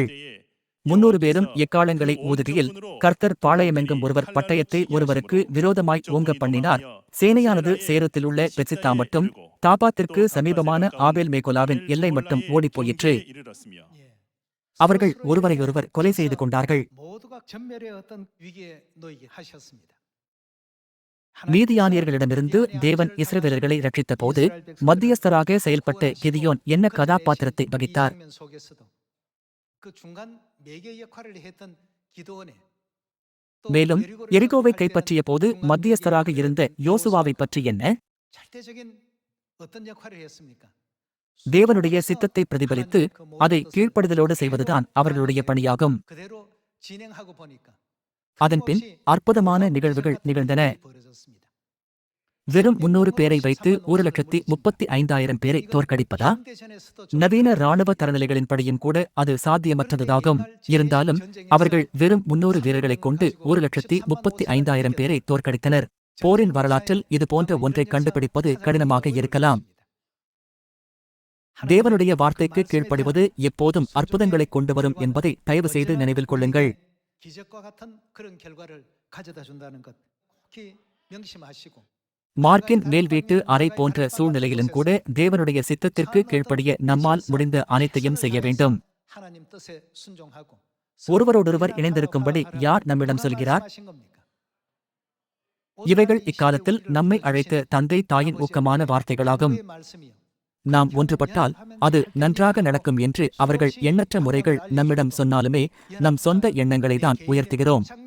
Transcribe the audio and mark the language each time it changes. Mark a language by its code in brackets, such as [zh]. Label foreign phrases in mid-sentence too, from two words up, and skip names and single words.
[ta] 300 பேரும் எக்காளங்களை ஊதுகையில் கர்த்தர் பாளையமெங்கும் ஒருவர் பட்டயத்தை ஒருவருக்கு விரோதமாய் ஓங்க பண்ணினார். சேனையானது சேரத்திலுள்ள பெத்சித்தா மட்டும் தாபாத்திற்கு சமீபமான ஆபேல் மேகோலாவின் எல்லை மட்டும் ஓடிப்போயிற்று. அவர்கள் ஒருவரையொருவர் கொலை செய்து கொண்டார்கள். [ko] 모두가 전멸의 어떤 위기에 놓이게 하셨습니다. [ta] மீதியானியர்களிடமிருந்து தேவன் இஸ்ரவேலர்களை ரட்சித்த போது மத்தியஸ்தராக செயல்பட்ட கிதியோன் என்ன கதாபாத்திரத்தை வகித்தார்? [ko] 그 중간 매개 역할을 했던 기도원에 [ta] மேலும் எரிகோவை கைப்பற்றிய போது மத்தியஸ்தராக இருந்த யோசுவாவை பற்றி என்ன? [ko] 절대적인 어떤 역할을 했습니까? [ta] தேவனுடைய சித்தத்தை பிரதிபலித்து அதை கீழ்ப்படிதலோடு செய்வதுதான் அவர்களுடைய பணியாகும். [ko] 그대로 진행하고 보니까 [ta] அதன்பின் அற்புதமான நிகழ்வுகள் நிகழ்ந்தன. வெறும் 300 பேரை வைத்து 1,35,000 பேரை தோற்கடிப்பதா? நவீன இராணுவ தரநிலைகளின்படியும் கூட அது சாத்தியமற்றதாகும். இருந்தாலும் அவர்கள் வெறும் 300 வீரர்களைக் கொண்டு 1,35,000 பேரை தோற்கடித்தனர். போரின் வரலாற்றில் இது போன்ற ஒன்றை கண்டுபிடிப்பது கடினமாக இருக்கலாம். தேவனுடைய வார்த்தைக்கு கீழ்ப்படிவது எப்போதும் அற்புதங்களைக் கொண்டு வரும் என்பதை தயவு செய்து நினைவில் கொள்ளுங்கள். [ko] 기적과 같은 그런 결과를 가져다 준다는 것 꼭 명심하시고 [ta] மார்க்கின் மேல் வீட்டு அறை போன்ற சூழ்நிலையிலும் கூட தேவனுடைய சித்தத்திற்கு கீழ்ப்படிய நம்மால் முடிந்த அனைத்தையும் செய்ய வேண்டும். [ko] 하나님 뜻에 순종하고 [ta] ஒருவரோடொருவர் இணைந்திருக்கும்படி யார் நம்மிடம் சொல்கிறார்? இவைகள் இக்காலத்தில் நம்மை அழைத்த தந்தை தாயின் ஊக்கமான வார்த்தைகளாகும். நாம் ஒன்றுபட்டால் அது நன்றாக நடக்கும் என்று அவர்கள் எண்ணற்ற முறைகள் நம்மிடம் சொன்னாலுமே நம் சொந்த எண்ணங்களை தான் உயர்த்துகிறோம்.